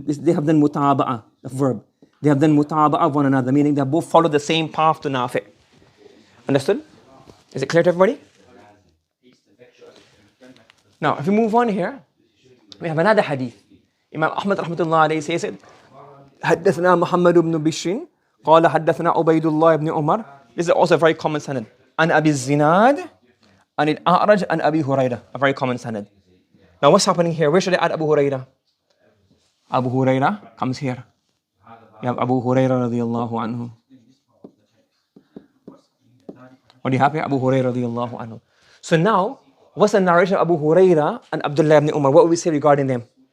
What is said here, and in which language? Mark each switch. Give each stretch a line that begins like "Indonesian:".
English: They have done mutaba'ah, the verb. They have done mutaba'ah of one another, meaning they both follow the same path to Nafi. Understood? Is it clear to everybody? Now, if we move on here, we have another hadith. Imam Ahmad rahmatullah alayhi says it.
Arabic: حدثنا محمد بن بشر قال حدثنا عبيد الله بن عمر.
English: This is also a very common sanad.
Arabic: عن أبي الزناد عن الأعرج عن أبي هريرة.
English: A very common sanad. Now what's happening here? Where should I add Abu Hurairah? Abu Hurairah comes here. You have Abu Hurairah radiyallahu anhu. What do you have here? Abu Hurairah radiyallahu anhu. So now, what's the narration of Abu Hurairah and Abdullah ibn Umar? What will we say regarding them?